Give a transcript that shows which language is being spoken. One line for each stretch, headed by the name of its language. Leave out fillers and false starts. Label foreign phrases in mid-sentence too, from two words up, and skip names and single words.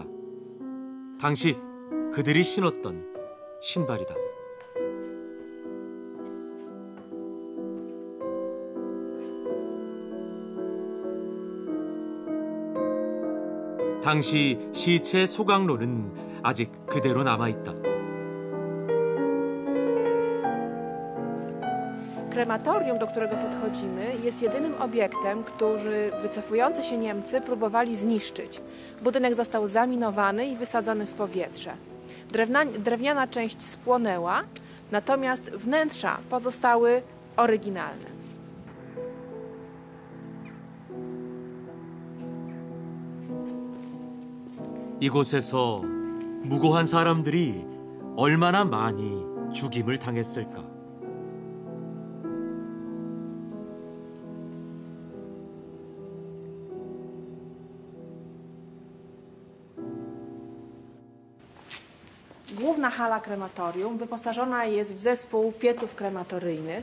Korean: 당시 그들이 신었던 신발이다. 당시 시체 소각로는 아직 그대로 남아있다.
Polish: Krematorium, do którego podchodzimy, jest jedynym obiektem, który wycofujący się Niemcy próbowali zniszczyć. Budynek został zaminowany i wysadzony w powietrze. Drewniana część spłonęła, natomiast wnętrza pozostały oryginalne.
Korean: 이곳에서 무고한 사람들이 얼마나 많이 죽임을 당했을까.
Polish: Główna hala krematorium wyposażona jest w zespół pieców krematoryjnych.